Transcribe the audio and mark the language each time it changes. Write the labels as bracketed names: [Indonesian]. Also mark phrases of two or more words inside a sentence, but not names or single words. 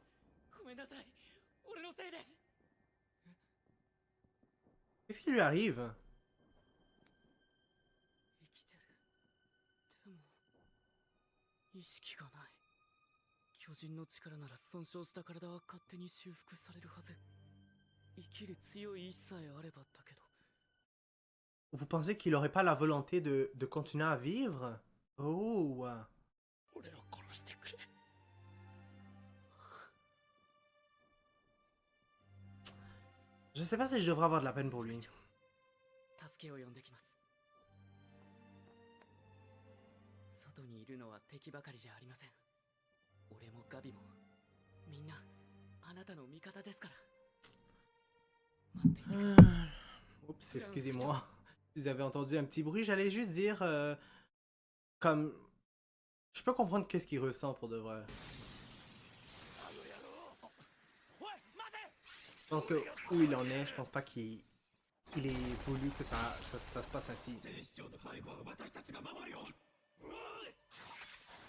[French] Qu'est-ce qui lui arrive? [Japanese] 意識がない。巨人の力なら損傷した体は勝手に修復されるはず。生きる強い意志さえあればだけど。 [French] Vous pensez qu'il aurait pas la volonté de continuer à vivre? Oh. [Japanese] 俺を殺してくれ。 [French] Je sais pas si je devrais avoir de la peine pour lui. [Japanese] 助けを呼んできます。外にいるのは敵ばかりじゃありません。俺もガビもみんなあなたの味方ですから。待っていてください。 [French] Oups, excusez-moi. Si vous avez entendu un petit bruit, j'allais juste dire comme... Je peux comprendre qu'est-ce qu'il ressent pour de vrai. Je pense que où il en est, je pense pas qu'il ait voulu que ça se passe ainsi.